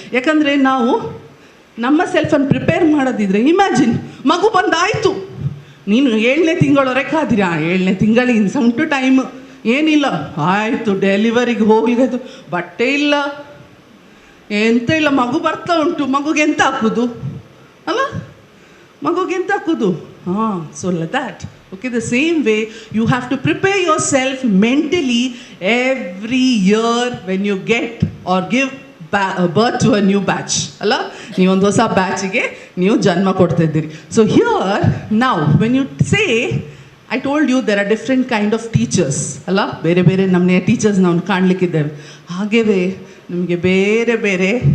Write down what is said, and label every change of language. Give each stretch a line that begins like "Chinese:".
Kannada: ಯಾಕಂದರೆ ನಾವು ನಮ್ಮ ಸೆಲ್ಫನ್ನು ಪ್ರಿಪೇರ್ ಮಾಡೋದಿದ್ರೆ, ಇಮ್ಯಾಜಿನ್ ಮಗು ಬಂದಾಯಿತು, ನೀನು 7ನೇ ತಿಂಗಳವರೆಗೆ ಕಾದಿರಿ. 7ನೇ ತಿಂಗಳಿಗೆ ಇನ್ನು ಸಮ್ ಟು ಟೈಮ್ ಏನಿಲ್ಲ, ಆಯಿತು ಡೆಲಿವರಿಗೆ ಹೋಗ್ಲಿಕ್ಕಾಯ್ತು, ಬಟ್ಟೆ ಇಲ್ಲ, ಎಂತ ಇಲ್ಲ, ಮಗು ಬರ್ತಾ ಉಂಟು, ಮಗುಗೆ ಎಂತ ಹಾಕೋದು ಅಲ್ಲ, ಮಗುಗೆ ಎಂತ ಹಾಕೋದು?
English: So that. Okay, the same way you have to prepare yourself mentally every year when you get or give birth to a new batch.
Kannada: ಅಲ್ಲ, ನೀವೊಂದು ಹೊಸ ಬ್ಯಾಚಿಗೆ ನೀವು ಜನ್ಮ ಕೊಡ್ತಾ ಇದ್ದೀರಿ.
English: so here now when you say, I told you there are different kind of teachers
Kannada: ಅಲ್ಲ, ಬೇರೆ ಬೇರೆ ನಮ್ಮನೆ ಟೀಚರ್ಸ್ ನಾವು ಕಾಣಲಿಕ್ಕಿದ್ದೇವೆ. ಹಾಗೆಯೇ ನಿಮಗೆ ಬೇರೆ ಬೇರೆ